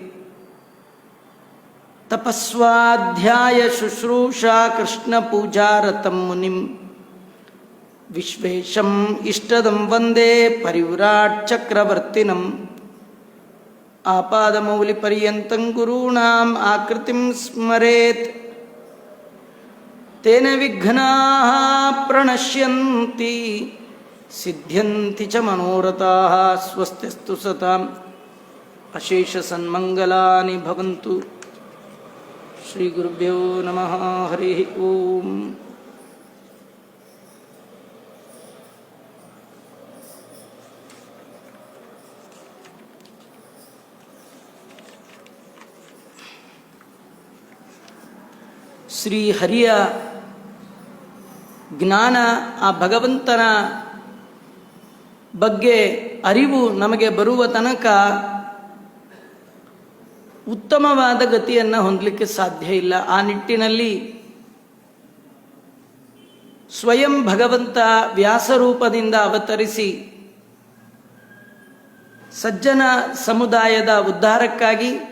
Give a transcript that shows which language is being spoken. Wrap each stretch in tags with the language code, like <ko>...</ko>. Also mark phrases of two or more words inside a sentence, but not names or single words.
<sa>ತಪಸ್ವಾಧ್ಯಾಯ ಶುಶ್ರೂಷಾ ಕೃಷ್ಣ ಪೂಜಾರತಂ ಮುನಿಂ ವಿಶ್ವೇಶಂ ಇಷ್ಟದಂ ವಂದೇ ಪರಿವ್ರಾಟ್ ಚಕ್ರವರ್ತಿನಂ. ಆಪಾದಮೌಲಿಪರ್ಯಂತಂ ಗುರೂಣಾಂ ಆಕೃತಿಂ ಸ್ಮರೇತ್ ತೇನ ವಿಘ್ನಾಃ ಪ್ರಣಶ್ಯಂತಿ ಸಿದ್ಧ್ಯಂತಿ ಚ ಮನೋರಥಾಃ. ಸ್ವಸ್ತಿಸ್ತು ಸತಾಂ ಅಶೇಷ ಸನ್ಮಂಗಲಾನಿ ಭವಂತು. ಶ್ರೀ ಗುರುಭ್ಯೋ ನಮಃ. ಹರಿ ಓಂ.</sa> <kn>ಶ್ರೀ ಹರಿಯ ಜ್ಞಾನ, ಆ ಭಗವಂತನ ಬಗ್ಗೆ ಅರಿವು ನಮಗೆ ಬರುವ ತನಕ ಉತ್ತಮವಾದ ಗತಿಯನ್ನು ಹೊಂದಲಿಕ್ಕೆ ಸಾಧ್ಯ ಇಲ್ಲ. ಆ ನಿಟ್ಟಿನಲ್ಲಿ ಸ್ವಯಂ ಭಗವಂತ ವ್ಯಾಸರೂಪದಿಂದ ಅವತರಿಸಿ ಸಜ್ಜನ ಸಮುದಾಯದ ಉದ್ಧಾರಕ್ಕಾಗಿ,</kn>